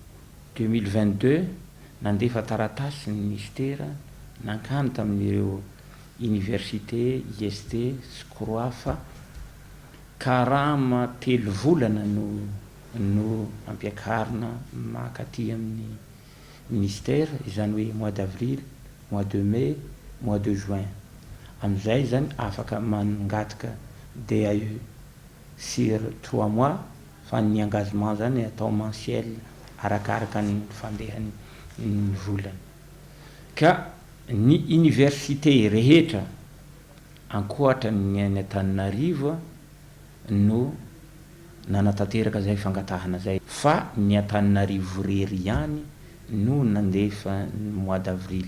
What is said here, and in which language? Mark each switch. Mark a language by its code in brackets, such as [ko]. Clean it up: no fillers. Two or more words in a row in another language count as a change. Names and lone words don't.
[mg] 2022 nandefa taratasy ny ministera nankany tamin'ireo université, IST, Skroafa, karama 3 volana no ampiakarina makaty amin'ny ministère, izany hoe [fr] mois d'avril, mois de mai, mois de juin. [mg] Amizay zany afaka mangataka DAE [fr] sur 3 mois [mg] fa ny engagement zany atao mensuel arakaraka ny fandehan'ny volana. Ka ny université rehetra ankoatra ny Antananarivo no nanatanteraka zay fangatahana zay fa ny Antananarivo rery ihany no nandefa [fr] mois d'avril.